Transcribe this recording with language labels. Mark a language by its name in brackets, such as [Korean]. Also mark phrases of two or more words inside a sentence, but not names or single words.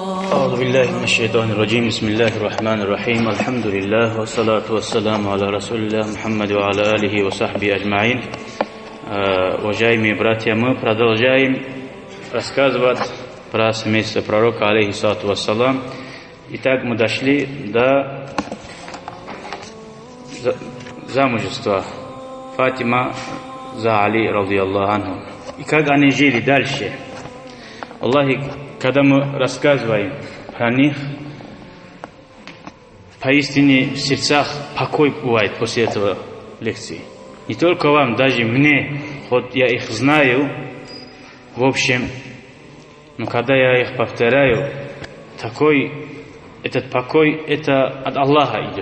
[Arabic] أعوذ بالله من الشيطان الرجيم بسم الله الرحمن الرحيم الحمد لله والصلاة والسلام على رسول الله محمد وعلى آله وصحبه أجمعين. [Russian] Уважаемые братья, мы продолжаем рассказывать про семейство пророка, [Arabic] عليه الصلاة والسلام. [Russian] Итак, мы дошли до замужества Фатима за Али, [Arabic] رضي الله عنه. [Russian] И как они жили дальше. Аллахи, когда мы рассказываем про них, поистине в сердцах покой бывает после этого лекции. Не только вам, даже мне, хоть я их знаю, в общем, но когда я их повторяю, этот покой, это от Аллаха идет.